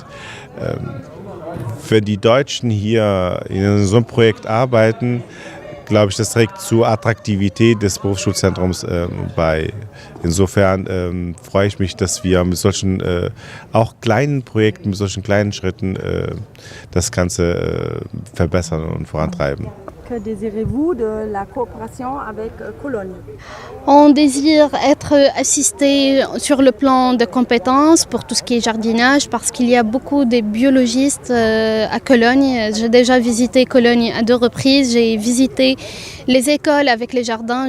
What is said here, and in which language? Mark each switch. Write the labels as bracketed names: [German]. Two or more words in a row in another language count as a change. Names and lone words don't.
[German] Wenn die Deutschen hier in so einem Projekt arbeiten, glaube ich, das trägt zur Attraktivität des Berufsschulzentrums bei. Insofern freue ich mich, dass wir mit solchen auch kleinen Projekten, mit solchen kleinen Schritten das Ganze verbessern und vorantreiben. [French] Que désirez-vous de la coopération avec Cologne? On désire être assisté sur le plan de compétences pour tout ce qui est jardinage parce qu'il y a beaucoup de biologistes à Cologne. J'ai déjà visité Cologne à 2 reprises. J'ai visité les écoles avec les jardins.